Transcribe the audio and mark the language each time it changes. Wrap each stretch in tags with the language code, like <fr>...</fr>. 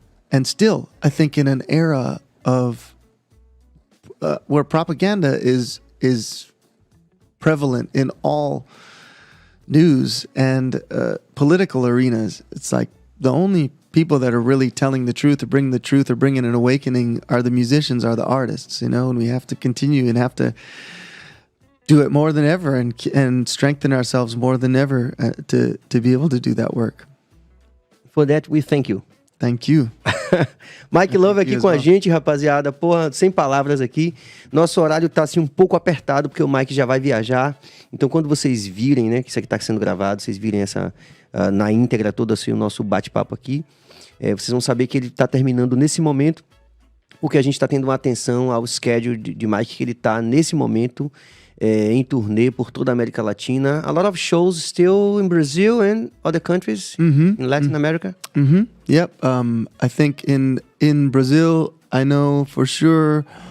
<en>and still, I think in an era of where propaganda is prevalent in all news and political arenas, it's like the only people that are really telling the truth or bringing an awakening are the musicians, are the artists, and we have to continue and have to do it more than ever and strengthen ourselves more than ever to be able to do that work. For that, we thank you. Thank you.</en> <pt>Mike Love aqui com a gente, rapaziada. Porra, sem palavras aqui. Nosso horário tá assim um pouco apertado, porque o Mike já vai viajar. Então, quando vocês virem, né, que isso aqui tá sendo gravado, vocês virem essa na íntegra todo assim, o nosso bate-papo aqui, vocês vão saber que ele tá terminando nesse momento, porque a gente tá tendo uma atenção ao schedule de Mike, que ele tá nesse momento em turnê por toda a América Latina.</pt> <en>A lot of shows still in Brazil and other countries in Latin America. Yep. I think in Brazil, I know for sure</en>